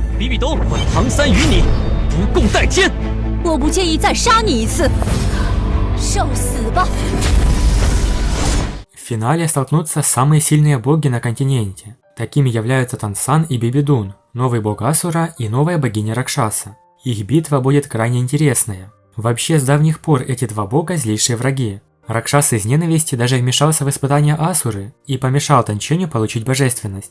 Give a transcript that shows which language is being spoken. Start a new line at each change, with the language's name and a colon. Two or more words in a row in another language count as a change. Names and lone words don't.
Chinese: 比东，我唐三与你不共戴天。我不介意再杀你一次，受死吧！
Russian: В финале столкнутся самые сильные боги на континенте. Такими являются Тансан и Бибидун, новый бог Асура и новая богиня Ракшаса. Их битва будет крайне интересная. Вообще, с давних пор эти два бога злейшие враги. Ракшас из ненависти даже вмешался в испытания Асуры и помешал Танченю получить божественность.